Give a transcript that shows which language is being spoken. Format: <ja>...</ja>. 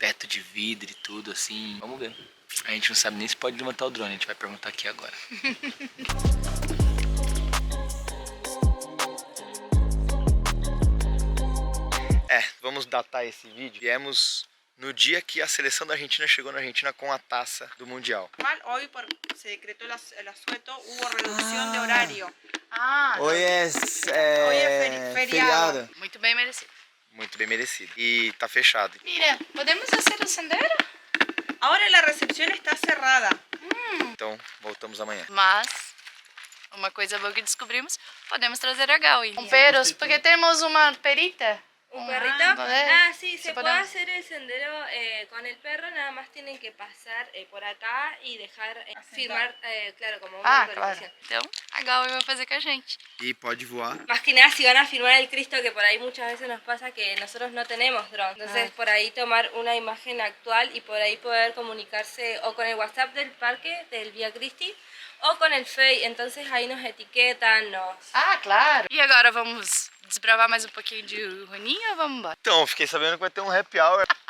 <pt>Teto de vidro e tudo assim. Vamos ver. A gente não sabe nem se pode levantar o drone. A gente vai perguntar aqui agora. Vamos datar esse vídeo. Viemos no dia que a seleção da Argentina chegou na Argentina com a taça do Mundial.</pt> <es>Hoy se decretó el asueto, hubo reducción de horario.</es> <pt>Hoje é feriado. Muito bem merecido. Muito bem merecido. E tá fechado. Mira, podemos fazer o sendeiro?</pt> <es>Ahora la recepción está cerrada.</es> <pt>Então, voltamos amanhã. Mas, uma coisa boa que descobrimos, podemos trazer a Gal. Peros, porque temos uma perita.</pt> <es>¿Un perrito? Sí, se puede hacer el sendero con el perro, nada más tienen que pasar por acá y dejar firmar, claro, como una autorización. Claro.</es> <pt>Então, a Gal vai fazer com a gente. E pode voar.</pt> <es>Más que nada si van a firmar el Cristo, que por ahí muchas veces nos pasa que nosotros no tenemos dron. Entonces, por ahí tomar una imagen actual y por ahí poder comunicarse o con el WhatsApp del parque, del Via Cristi,</es> <pt>ou com o Fei, então aí nos etiquetam,</pt> <es>claro.</es> <pt>E agora vamos desbravar mais um pouquinho de Junín ou vamos embora? Então, fiquei sabendo que vai ter um happy hour.</pt>